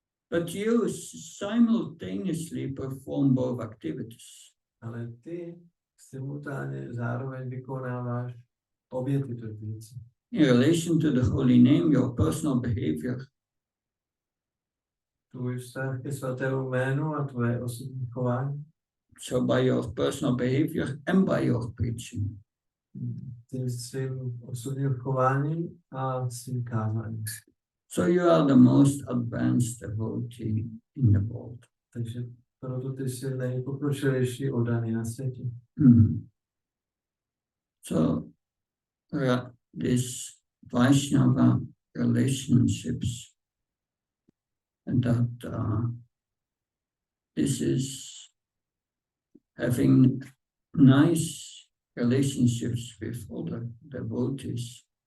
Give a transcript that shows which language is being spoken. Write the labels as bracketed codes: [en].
[en] But you simultaneously perform both activities. [cs] Ale ty simultánně zároveň vykonáváš obě tyto věci. [en] In relation to the holy name, your personal behavior, [cs] Tvůj vztah ke svatému jménu a tvoje osobní chování. [en] so by your personal behavior and by your preaching. [cs] Tím svým osobním chováním a svým kázáním. [en] So you are the most advanced devotee in the world. [cs] Takže proto ty jsi nejpokročilejší oddaný na světě. [en] So this Vaishnava relationships, and that this is having nice relationships with other devotees.